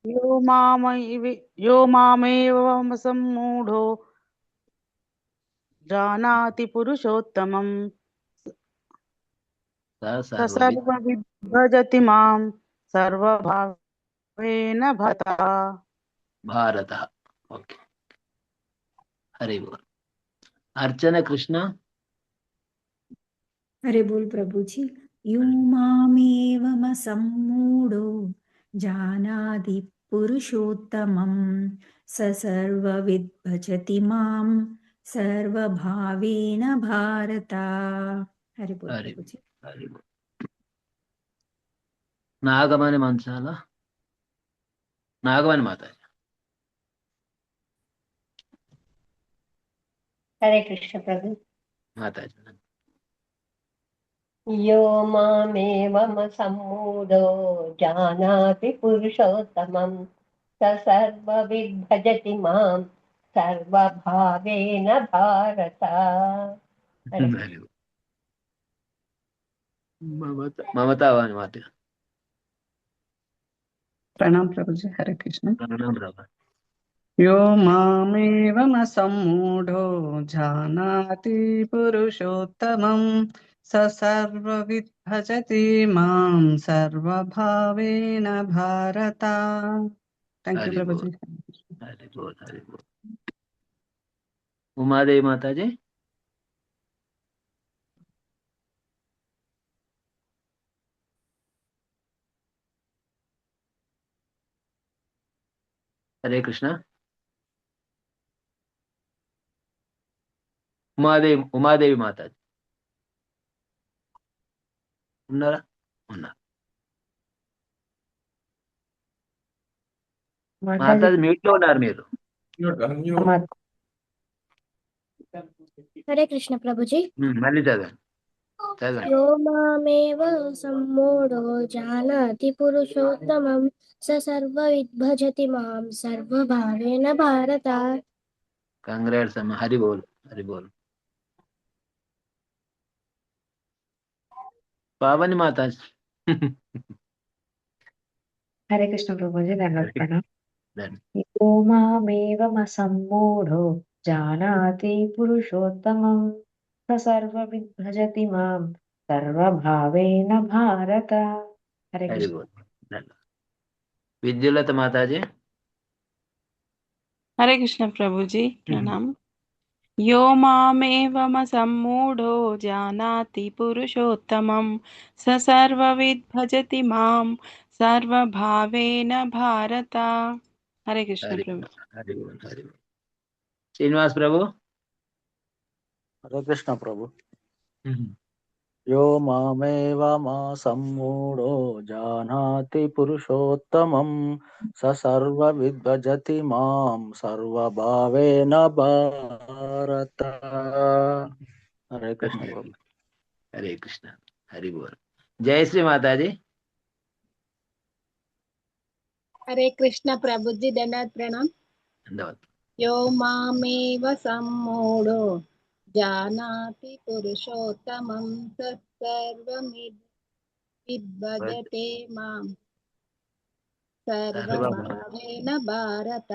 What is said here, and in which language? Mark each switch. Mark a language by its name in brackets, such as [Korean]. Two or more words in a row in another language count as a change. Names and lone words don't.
[Sanskrit] యో మామేవమసమ్మూఢో జానాతి పురుషోత్తమం స సర్వవిద్ భజతి మాం సర్వభావేన [Telugu] భారత. ఓకే, హరి బోల్. [Hindi] अर्चना कृष्ण. हरे बोल प्रभु जी। [Sanskrit] यो मामेवमसम्मूढो जानाति पुरुषोत्तमं स सर्वविद् भजति मां सर्वभावेन भारत। [Hindi] हरे बोल प्रभु जी। हरि बोल. नागमणि मंसाल. नागमणि माताजी. हरे कृष्ण प्रभु माताजी. [Sanskrit] यो मामेवमसम्मूढो जानाति पुरुषोत्तमं स सर्वविद् भजति मां सर्वभावेन भारत। [Hindi] ममता वाणी माता. प्रणाम प्रभुजी। हरे कृष्ण। प्रणाम प्रभु। [Sanskrit] यो मामेवमसम्मूढो जानाति पुरुषोत्तमं स सर्वविद् भजति मां सर्वभावेन भारत। [English] thank you प्रभुजी। [Hindi] हरि बोल, हरि बोल। उमादेवी माताजी. हरे कृष्ण. [Telugu] उमादेवी माताजी ఉన్నారా? ఉన్నారు. మాతాజీ మ్యూట్ లో ఉన్నారు మీరు. హరే కృష్ణ ప్రభుజీ. మళ్ళీ చదవండి. [Sanskrit] यो मामेव सम्मूढो जानाति पुरुषोत्तमं स सर्वविद् भजति मां सर्वभावेन भारत। [Hindi] कांग्रेट्स अम्मा. हरि बोल, हरि बोल. पावनी माता. हरे कृष्ण प्रभुजी। [Telugu] దండవత్ ప్రణామ్. [Sanskrit] यो मामेवमसम्मूढो जानाति पुरुषोत्तमं स सर्वविद् भजति मां सर्वभावेन भारत। [Hindi] हरे हरि कृष्ण। बोल. विद्युलत माताजी. हरे कृष्ण प्रभुजी। प्रणाम। [Sanskrit] यो मामेवमसम्मूढो जानाति पुरुषोत्तमं स सर्वविद् भजति मां सर्वभावेन भारत। [Hindi] हरे कृष्ण प्रभु। हरि बोल, हरि बोल. श्रीनिवास प्रभु. हरे कृष्ण प्रभु। [Sanskrit] यो मामेवमसम्मूढो जानाति पुरुषोत्तमं स सर्वविद् भजति मां सर्वभावेन भारत। [Telugu] హరే కృష్ణ ప్రభు. హరే కృష్ణ. హరి బోల్. జయశ్రీ మాతాజీ. హరే కృష్ణ ప్రభుజీ, దండాత్ ప్రణామ్. ధన్యవాదాలు. [Sanskrit] యో మామేవ సమ్మూఢో జానాతి పురుషోత్తమం సర్వమిద్భజతే మాం సర్వభావేన భారత.